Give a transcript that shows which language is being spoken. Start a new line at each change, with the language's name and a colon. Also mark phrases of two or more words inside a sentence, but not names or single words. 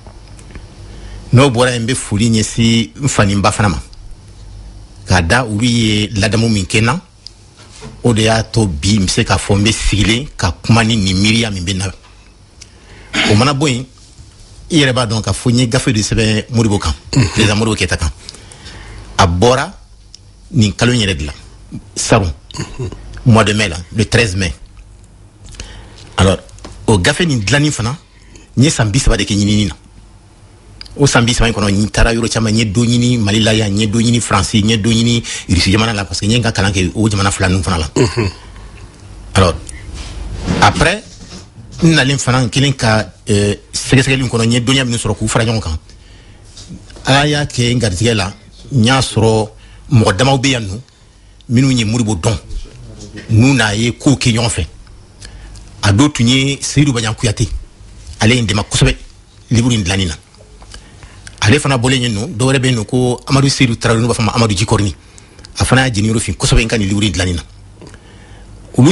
Bambara: n'o bɔra yen n bɛ foli ɲɛsin n fani ba fana ma k'a da olu ye ladamu min kɛ n na o de y'a to bi n bɛ se k'a fɔ n bɛ sigilen ka kuma ni nin miiriya min bɛ n na o mana bɔ yen I yɛrɛ b'a dɔn k'a fɔ n ye gafe de sɛbɛn Modibo kan président Modibo Keyita kan a bɔra nin kalo in yɛrɛ de la Sarun
French: mois de mai là le 13 mai
Bambara: alors o gafe nin dilanni fana n ye san 30 de kɛ ɲinini na o san 30 in kɔnɔ n taara yɔrɔ caman n ye dɔ ɲini Mali la yan n ye dɔ ɲini France n ye dɔ ɲini Russie jamana la
French: parce que
Bambara: n ye n ka kalan kɛ o jamana fila ninnu fana la
French: alors après
Bambara: n nalen fana n kelen ka sɛgɛsɛgɛli kɔnɔ n ye dɔnniya minnu sɔrɔ k'u fara ɲɔgɔn kan Ala y'a kɛ n garijɛgɛ la n y'a sɔrɔ mɔgɔ damaw bɛ yan nɔ minnu ye Modibo dɔn n'u n'a ye kow kɛ ɲɔgɔn fɛ a dɔw tun ye Seydou Badian Kuyate ale ye n dɛmɛ kosɛbɛ livre in dilanni na ale fana bɔlen yen nɔ dɔwɛrɛ bɛ yen nɔ ko Amadu Seydou Tarawele n'u b'a fɔ ma Amadu Jikɔrɔni a fana y'a jeniyɔrɔ fin kosɛbɛ n ka nin livre in dilanni na olu